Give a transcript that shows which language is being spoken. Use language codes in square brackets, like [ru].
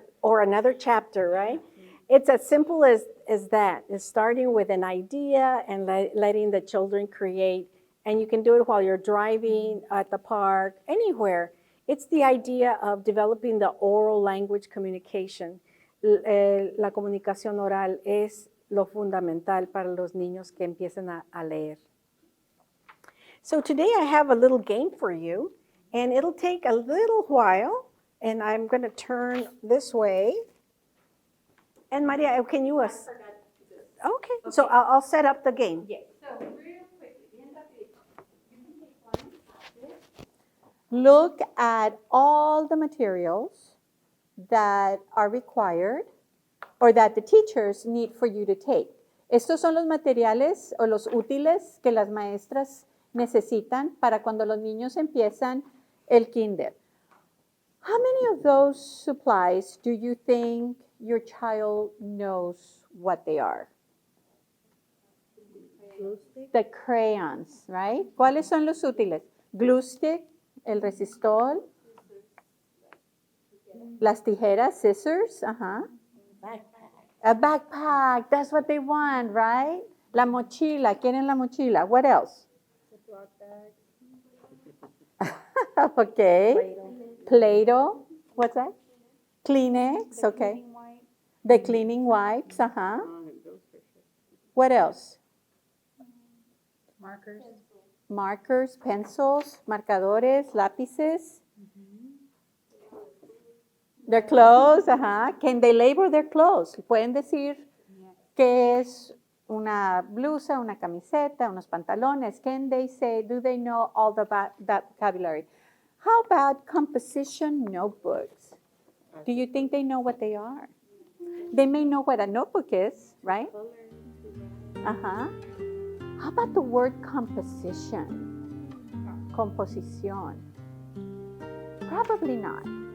[en] Or another chapter, right? It's as simple as that. It's starting with an idea and letting the children create. And you can do it while you're driving, at the park, anywhere. It's the idea of developing the oral language communication. [es] La comunicación oral es lo fundamental para los niños que empiecen a leer. [en] So today I have a little game for you, and it'll take a little while, and I'm going to turn this way. And Maria, can you? Okay, so I'll set up the game. Yes. So real quickly, [es] bien rapidito. [en] You can take one. Look at all the materials that are required or that the teachers need for you to take. [es] Estos son los materiales o los útiles que las maestras necesitan para cuando los niños empiezan el kinder. [en] How many of those supplies do you think your child knows what they are? The crayons, right? [es] ¿Cuáles son los útiles? [en] Glue stick, [es] el resistol, las tijeras, [en] scissors, a backpack, that's what they want, right? [es] La mochila, quieren la mochila. [en] What else? Okay. Play-Doh. What's that? Kleenex, okay. The cleaning wipes, What else? Markers, pencils, [es] marcadores, lápices. [en] Their clothes, Can they label their clothes? [es] Pueden decir qué es una blusa, una camiseta, unos pantalones. [en] Can they say, do they know all that vocabulary? How about composition notebooks? Do you think they know what they are? They may know what a notebook is, right? How about the word composition? Composición. Probably not.